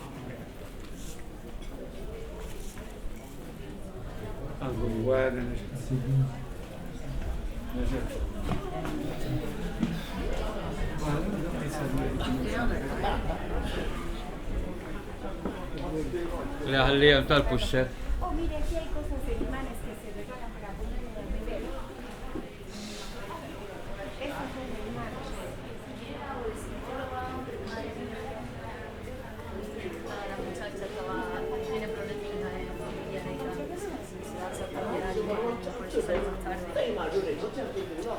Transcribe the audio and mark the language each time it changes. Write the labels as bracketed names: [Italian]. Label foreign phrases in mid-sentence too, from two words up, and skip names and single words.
[Italian] guarda [Arabic] Le خليها بتاع البوشات. [Spanish] Oh, mire, aquí hay cosas de imanes que se regalan para poner en el nivel. Esos son de imanes. La muchacha tiene problemas de familia y se va a cambiar y por eso sale más tarde.